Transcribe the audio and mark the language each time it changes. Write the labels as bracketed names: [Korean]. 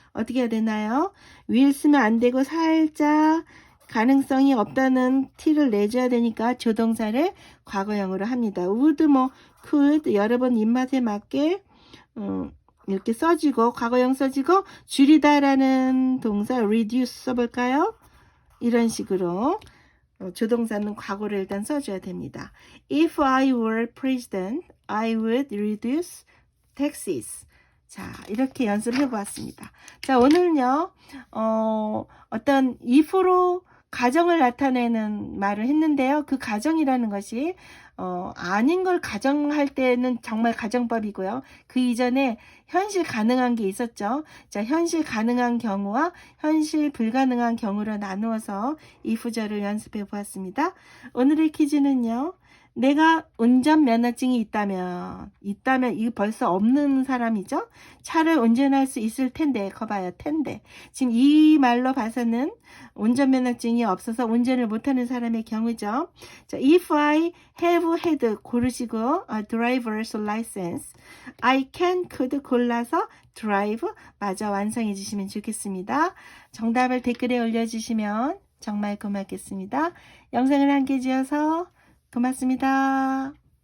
[Korean] 어떻게 해야 되나요? will 쓰면 안 되고 살짝 가능성이 없다는 티를 내줘야 되니까 조동사를 과거형으로 합니다. would could 여러분 입맛에 맞게 이렇게 써주고 과거형 써주고 줄이다라는 동사 reduce 써볼까요? 이런 식으로 조동사는 과거를 일단 써줘야 됩니다. [English] If I were president, I would reduce taxes. [Korean] 자, 이렇게 연습을 해보았습니다. 자, 오늘은요, 어떤 if로 가정을 나타내는 말을 했는데요. 그 가정이라는 것이 아닌 걸 가정할 때는 정말 가정법이고요. 그 이전에 현실 가능한 게 있었죠. 자, 현실 가능한 경우와 현실 불가능한 경우로 나누어서 if절을 연습해 보았습니다. 오늘의 퀴즈는요. 내가 운전면허증이 있다면 이거 벌써 없는 사람이죠? 차를 운전할 수 있을 텐데, 거봐요, 텐데. 지금 이 말로 봐서는 운전면허증이 없어서 운전을 못하는 사람의 경우죠. [English] 자, if I have had [Korean] 고르시고 [English] driver's license, I can could [Korean] 골라서 [English] drive [Korean] 마저 완성해 주시면 좋겠습니다. 정답을 댓글에 올려주시면 정말 고맙겠습니다. 영상을 함께 지어서 고맙습니다.